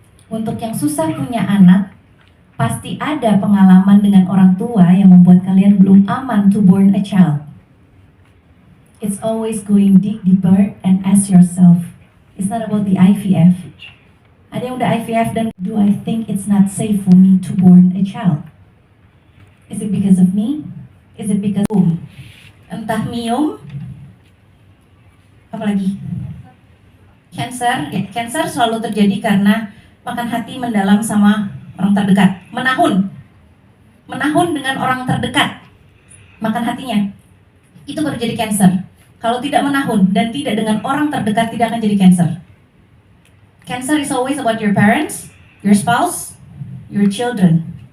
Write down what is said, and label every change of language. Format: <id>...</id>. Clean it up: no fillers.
<id>Untuk yang susah punya anak, pasti ada pengalaman dengan orang tua yang membuat kalian belum aman</id> <en>to born a child. It's always going deeper and ask yourself, it's not about the IVF.</en> <id>Ada yang udah IVF dan</id> <en>do I think it's not safe for me to born a child? Is it because of me? Is it because</en> <id>entah miom? Apalagi?</id> <en>Cancer.</en> <id>Ya, cancer selalu terjadi karena makan hati mendalam sama orang terdekat. Menahun dengan orang terdekat. Makan hatinya. Itu baru jadi cancer. Kalau tidak menahun dan tidak dengan orang terdekat, tidak akan jadi cancer.</id> <en>Cancer is always about your parents, your spouse, your children.</en>